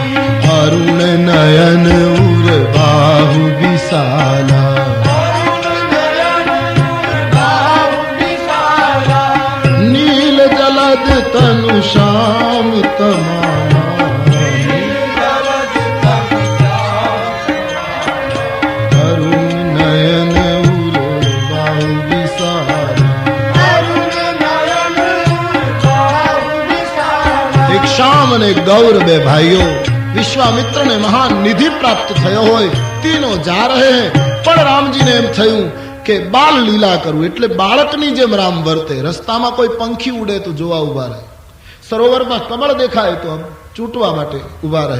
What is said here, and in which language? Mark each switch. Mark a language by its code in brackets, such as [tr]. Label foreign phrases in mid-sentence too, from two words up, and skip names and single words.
[hi] अरुण नयन उर बाहु विशाला, नील जलद तनु श्याम तमाला, अरुण नयन उर बाहु विशाला। अरुण नयन बाहु विशाला। [gu] એક શ્યામ અને ગૌર બે ભાઈઓ વિશ્વામિત્રને મહાન નિધિ પ્રાપ્ત થયો હોય, [hi] तीनो जा रहे [gu] પણ રામજીને એમ થયું કે બાલ લીલા કરું, એટલે બાળકની જેમ રામ વર્તે. રસ્તામાં કોઈ પંખી ઉડે તો જોવા ઉભા રહે, સરોવરમાં કમળ દેખાય તો આમ ચૂંટવા માટે ઉભા રહે.